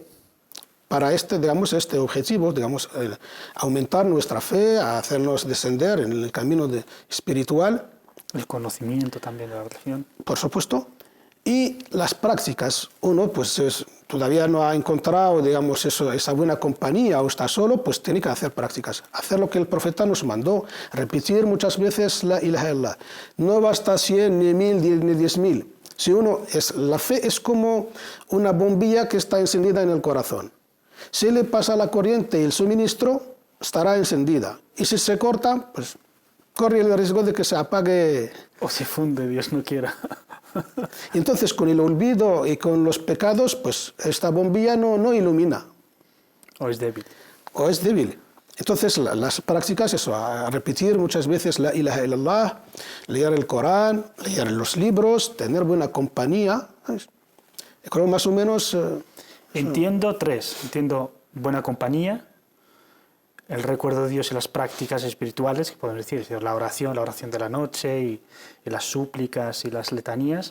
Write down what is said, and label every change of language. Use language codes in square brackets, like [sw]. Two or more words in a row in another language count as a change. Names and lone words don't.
[es] Para digamos, este objetivo, digamos, aumentar nuestra fe, hacernos descender en el camino espiritual. El conocimiento también de la religión. Por supuesto. Y las prácticas, uno pues todavía no ha encontrado, digamos, esa buena compañía o está solo, pues tiene que hacer prácticas. Hacer lo que el profeta nos mandó, repetir muchas veces [ar] لا إله إلا الله. [es] No basta 100, ni 1000, ni 10.000. Si la fe es como una bombilla que está encendida en el corazón. Si le pasa la corriente y el suministro, estará encendida. Y si se corta, pues corre el riesgo de que se apague. O se funde, Dios no quiera. Entonces, con el olvido y con los pecados, pues esta bombilla no ilumina. O es débil. O es débil. Entonces, las prácticas, eso, a repetir muchas veces [ar] لا إله إلا الله, [es] leer el Corán, leer los libros, tener buena compañía. ¿Sabes? Creo más o menos... Entiendo tres. Entiendo buena compañía, el recuerdo de Dios y las prácticas espirituales, que podemos decir, la oración de la noche y las súplicas y las letanías.